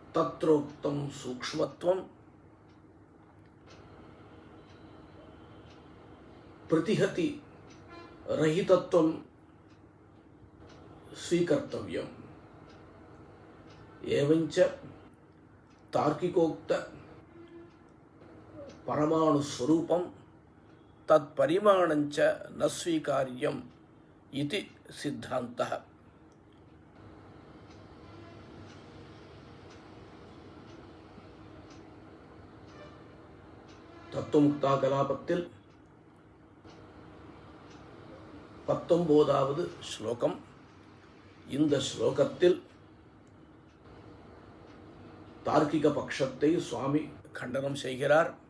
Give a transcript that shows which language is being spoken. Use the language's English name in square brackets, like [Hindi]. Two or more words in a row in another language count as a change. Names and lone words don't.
[Sanskrit] तत्रोक्तं सूक्ष्मत्वं प्रतिहति रहितत्वं स्वीकर्तव्यम्। एवञ्च तार्किकोक्त परमाणुस्वरूपं तत्परिमाणञ्च न स्वीकार्यम् इति सिद्धान्तः। [Tamil] தத்துவமுக்தா கலாபத்தில் 19வது ஸ்லோகம். இந்த ஸ்லோகத்தில் தார்க்கிக பட்சத்தை சுவாமி கண்டனம் செய்கிறார்.